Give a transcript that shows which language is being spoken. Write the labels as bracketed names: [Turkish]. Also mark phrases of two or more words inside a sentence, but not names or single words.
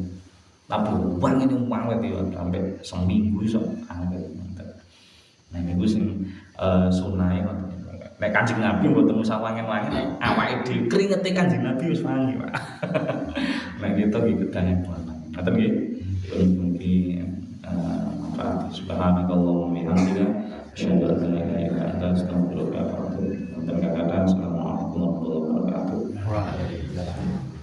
[Javanese] Tapi wangi niku awet ya sampai seminggu iso awet. Nah niku sing sunahe ngoten. Nek Kanjeng Nabi mboten usah wangen-wangen, awake dhewe kringete Kanjeng Nabi wis wangi, Pak. Nah kita iki kedange banget. Ngoten nggih. [Arabic] Mungkin سبحانك اللهم وبحمدك أشهد أن لا إله إلا أنت أستغفرك وأتوب إليك. السلام عليكم ورحمة الله وبركاته.